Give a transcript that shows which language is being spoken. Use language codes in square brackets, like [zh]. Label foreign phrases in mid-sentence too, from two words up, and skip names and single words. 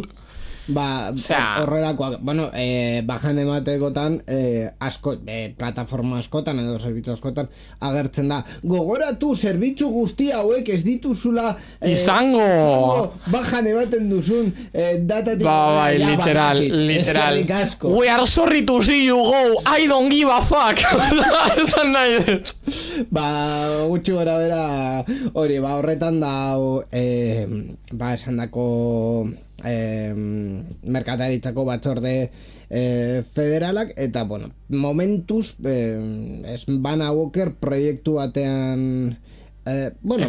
[eu] Ba, horrelakoak, bueno, bajan ematekotan asko, plataforma askotan edo zerbitzu askotan agertzen da. Gogoratu zerbitzu guzti hauek ez dituzula izango bajan ematen duzun datatik. Bai, literal. [en] We are sorry to see you go, I don't give a fuck. [eu] Esan nahi dut. Ba, gutxi gora bera hori, ba, horretan da ba, esan dako merkataritzako batzorde federalak, eta bueno, momentuz Bana Walker proiektu batean bueno,